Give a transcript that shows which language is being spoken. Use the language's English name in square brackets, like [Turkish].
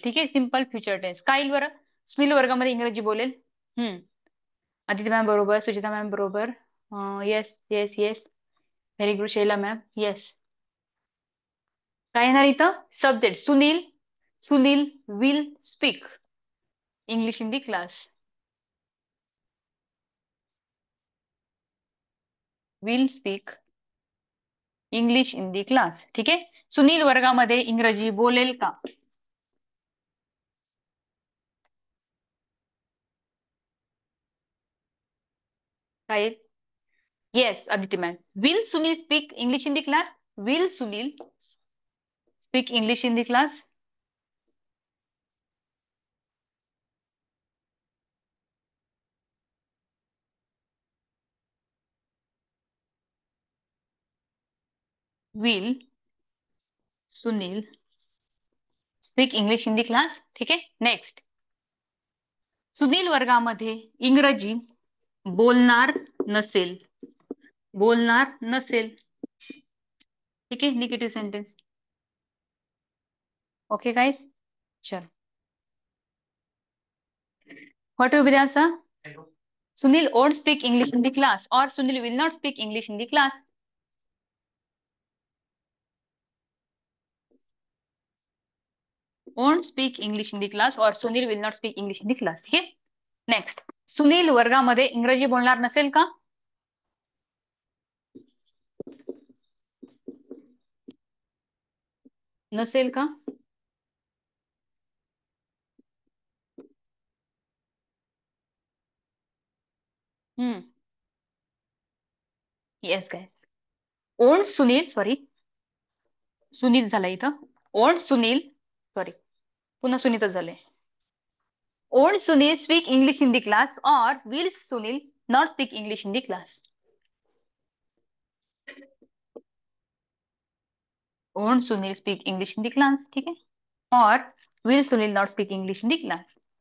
[Marathi] ठीक आहे, simple future tense. काय येईल बरं? सुनील वर्गामध्ये इंग्रजी बोलेल. हम्म, आदिती मॅम बरोबर, सुचिता मॅम बरोबर. [English] yes, yes, yes, very good [Marathi] Shaila ma'am. Yes, काय येणार इथं? [English] Subject Sunil, Sunil will speak English in the class. Will speak English in the class. [Marathi] ठीक आहे, सुनील वर्गामध्ये इंग्रजी बोलेल का? [English] काय? Yes Aditi ma'am, will Sunil speak English in the class. Will Sunil speak English in the class. Will Sunil speak English in the class. [Marathi] ठीक आहे. Next, Sunil वर्गामध्ये इंग्रजी बोलणार नसेल. बोलणार नसेल. ठीक आहे. Negative sentence. [English] Okay guys. [Hindi] चलो, [English] What will be the answer? Sunil won't speak English in the class, or Sunil will not speak English in the class. Won't speak English in the class, or Sunil will not speak English in the class. [Marathi] ठीक आहे. Next, Sunil वर्गामध्ये इंग्रजी बोलणार नसेल का? नसेल का? [English] Yes guys. Won't Sunil, sorry, [Marathi] Sunil झालं इथं. [English] won't Sunil, sorry, [Marathi] पुन्हा सुनीतच झालंय. [English] won't Sunil speak English in the class, [Hindi] और [English] Will Sunil not speak English in the class. ओंट Sunil speak English in the class. [Hindi] ठीक है. और [English] Will Sunil not speak English in the class.